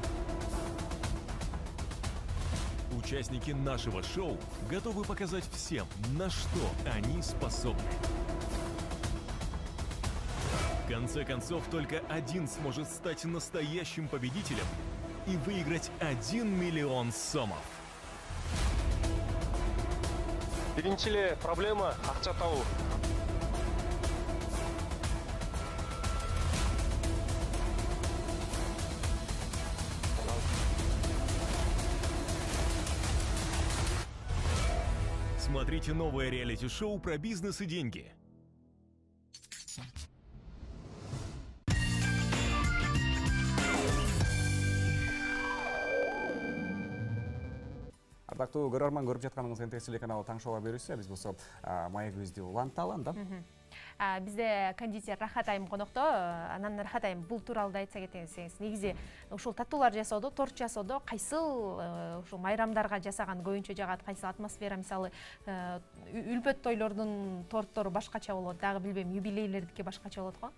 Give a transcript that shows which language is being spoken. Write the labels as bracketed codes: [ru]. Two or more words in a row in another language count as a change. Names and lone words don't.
[ru] Участники нашего шоу готовы показать всем, на что они способны. В конце концов, только один сможет стать настоящим победителем и выиграть 1 миллион сомов. [ky] Биринчиле проблема акча табуу. [ru] Смотрите новое реалити-шоу про бизнес и деньги. [ky] Ардактуу көрөрман, көрүп жатканыңыз НТС телеканалы таң шоуга берүүсү. Биз болсо маегибизди уланталы да. Бизде кондитер Рахат айым конокто. Анан Рахат айым бул тууралуу айтса кетсеңиз, негизи ушул таттуулар жасоодо, торт жасоодо кайсыл ушул майрамдарга жасаган көбүнчө жагат, кайсыл атмосфера, мисалы үлпөт тойлордун торттору башкача болот, дагы билбейм, юбилейлердики башкача болот го.